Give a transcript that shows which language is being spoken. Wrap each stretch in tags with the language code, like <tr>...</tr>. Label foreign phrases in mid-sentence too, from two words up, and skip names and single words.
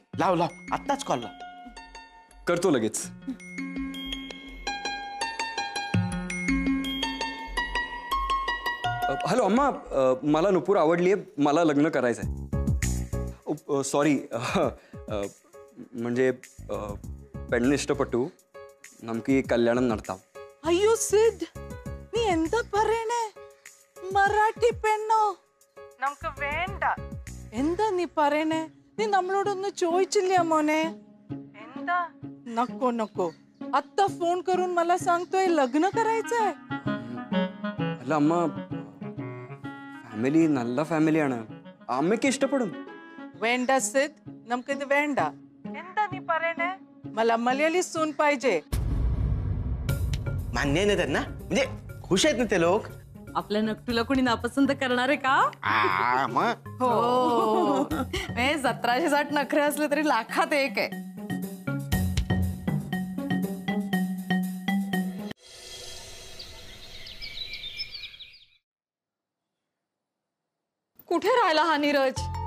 <mr>लाव आत्ताच कॉल लाव. करतो लगेच. हॅलो अम्मा, मला नुपूर आवडलीये, मला लग्न करायचंय. सॉरी म्हणजे</mr> <ml>പെണ്ണ് ഇഷ്ടപ്പെട്ടു, നമുക്ക് ഈ കല്യാണം നടത്താം. അയ്യോ സിദ്, നീ എന്താ പറയണേ? മറാഠി പെണ്ണോ? നമുക്ക് വേണ്ട. എന്താ നീ പറയണേ? നീ നമ്മളോടൊന്ന് ചോദിച്ചില്ല മോനെ? എന്താ?</ml> <mr>नको नको, आता फोन करून मला सांगतोय लग्न करायचंय.</mr> <ml>അല്ല അമ്മ, ഫാമിലി നല്ല ഫാമിലിയാണ്, അമ്മയ്ക്ക് ഇഷ്ടപ്പെടും. വേണ്ട സിദ്, നമുക്കിത് വേണ്ട. എന്താ നീ പറയണേ?</ml> <mr>मला मल्याळी सून पाहिजे. मान्य आहे ना त्यांना? म्हणजे खुश आहेत ना ते लोक? आपल्या नकटूला कोणी नापसंत करणार आहे का? मग हो 1760 नखरे असले तरी लाखात एक आहे. कुठे राहिला हा नीरज?</mr>